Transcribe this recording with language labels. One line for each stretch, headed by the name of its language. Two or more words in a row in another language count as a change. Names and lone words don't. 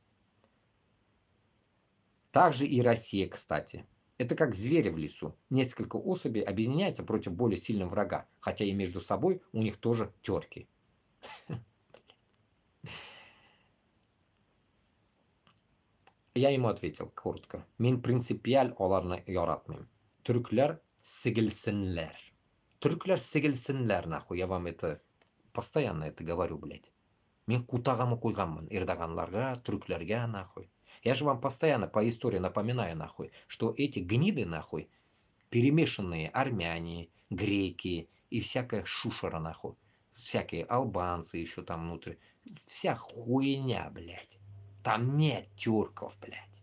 Russian: Также и Россия, кстати. Это как звери в лесу. Несколько особей объединяются против более сильного врага, хотя и между собой у них тоже терки. Я ему ответил коротко.
Tatar: Мен принципиаль оларны яратмым. Türkler сигилсенлер. Türkler сигилсенлер,
Russian: нахуй. Я вам это постоянно это говорю, блядь.
Tatar: Мен кутагамы куйганмын эрдоганларга, түрклерге,
Russian: нахуй. Я же вам постоянно по истории напоминаю, нахуй, что эти гниды, нахуй, перемешанные армяне, греки и всякая шушера, нахуй. Всякие албанцы еще там внутри. Вся хуйня, блядь. Там нет тюрков, блядь.